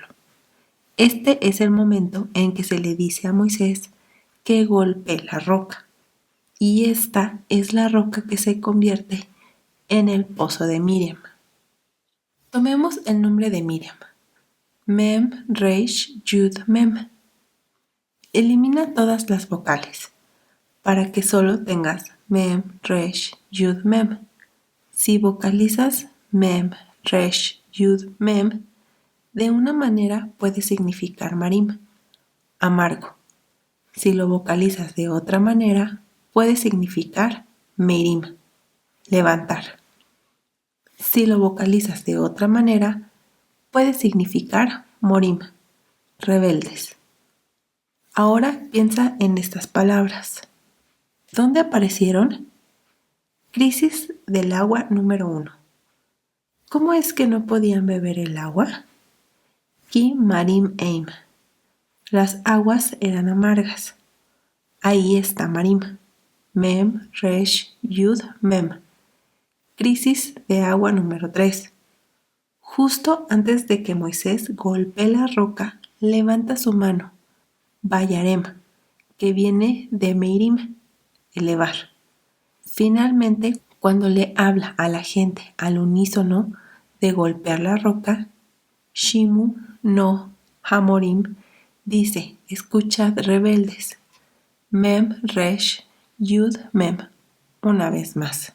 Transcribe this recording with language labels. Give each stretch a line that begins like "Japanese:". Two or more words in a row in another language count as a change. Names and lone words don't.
Spanish: Este es el momento en que se le dice a Moisés que golpee la roca, y esta es la roca que se convierte en el pozo de Miriam. Tomemos el nombre de Miriam. Mem, Resh, Yud, Mem. Elimina todas las vocales para que solo tengas Mem, Resh, Yud, Mem. Si vocalizas Mem, Resh, Yud, Mem, de una manera puede significar marim, amargo. Si lo vocalizas de otra manera, puede significar merim, levantar. Si lo vocalizas de otra manera, puede significar morim, rebeldes. Ahora piensa en estas palabras. ¿Dónde aparecieron? Crisis del agua número 1. ¿Cómo es que no podían beber el agua?
Hebrew: כי מרים הם.
Spanish: Las aguas eran amargas. Ahí está marim. Mem, resh, yud, mem. Crisis de agua número 3. Justo antes de que Moisés golpee la roca, levanta su mano, Vayarem, que viene de Meirim, elevar. Finalmente, cuando le habla a la gente al unísono de golpear la roca,
Hebrew: שמעו נא המורים
Spanish: dice, escuchad rebeldes, Mem Resh Yud Mem, una vez más.